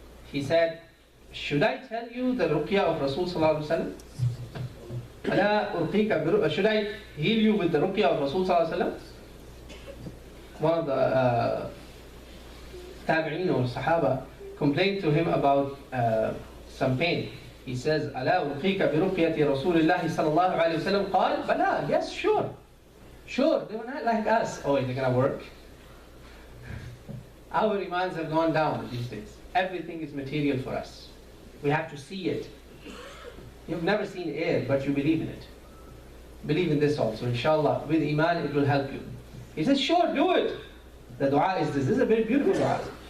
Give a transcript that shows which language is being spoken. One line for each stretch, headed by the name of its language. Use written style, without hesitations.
English: He said, should I tell you the ruqya of Rasul sallallahu alayhi wa sallam? Should I heal you with the ruqya of Rasul sallallahu alayhi wa sallam? One of the tabi'een or sahaba complained to him about some pain. He says,
Arabic: أَلَا أُرْقِيكَ بِرُقْيَةِ رَسُولِ اللَّهِ صَلَى اللَّهُ عَلَيْهِ وسلم قال بَلَا,
English: yes, sure. Sure, they were not like us. Oh, is it going to work? Our imans have gone down these days. Everything is material for us. We have to see it. You've never seen air, but you believe in it. Believe in this also, inshallah. With iman, it will help you. He says, sure, do it. The dua is this. This is a very beautiful dua.